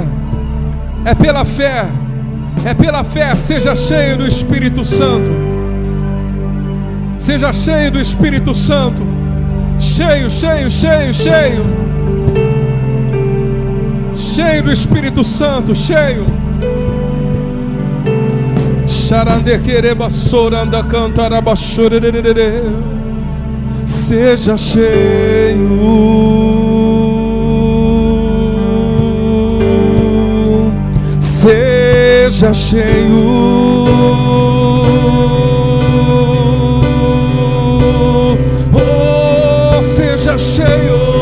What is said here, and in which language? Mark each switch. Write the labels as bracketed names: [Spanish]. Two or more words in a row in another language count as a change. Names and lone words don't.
[Portuguese] É pela fé, é pela fé. Seja cheio do Espírito Santo. Seja cheio do Espírito Santo. Cheio, cheio, cheio, cheio. Cheio do Espírito Santo, cheio. Xarande quereba soranda cantaraba chorerere. Seja cheio. Seja cheio. Oh, seja cheio.